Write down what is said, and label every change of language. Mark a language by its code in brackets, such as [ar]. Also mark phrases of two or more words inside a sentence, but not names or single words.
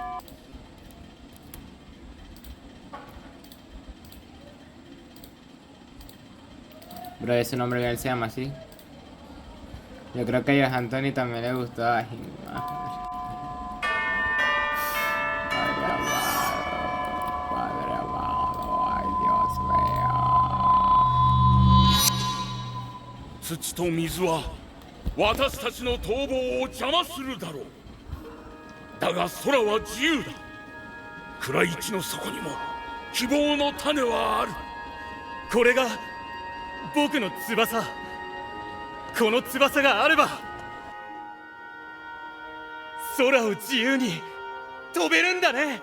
[es] Bro, ese nombre que él se llama así. Yo creo que a Joe Anthony también le gustó. Ay, Padre amado, ay Dios mío. [ja] 土と水は私たちの逃亡を邪魔するだろう。だが空は自由だ。暗い地の底にも希望の種はある。これが僕の翼。この翼があれば空を自由に飛べるんだね。